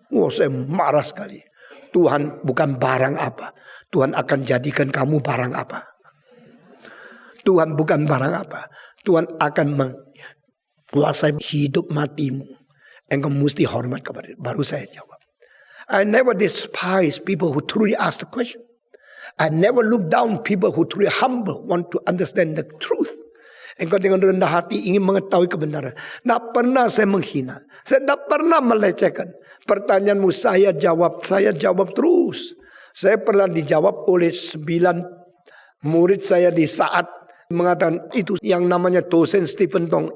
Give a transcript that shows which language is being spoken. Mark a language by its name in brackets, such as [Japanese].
[Indonesian] Saya marah sekali. Tuhan bukan barang apa. Tuhan akan jadikan kamu barang apa. Tuhan bukan barang apa. Tuhan akan menguasai hidup matimu. Engkau mesti hormat kepada dia. Baru saya jawab. [English] I never despise people who truly ask the question. I never look down people who truly humble, want to understand the truth. [Indonesian] Engkau dengan rendah hati ingin mengetahui kebenaran. Tidak pernah saya menghina. Saya tidak pernah melecehkan. Pertanyaanmu saya jawab terus. Saya pernah dijawab oleh 9 murid saya di saat mengatakan itu yang namanya dosen Stephen Tong.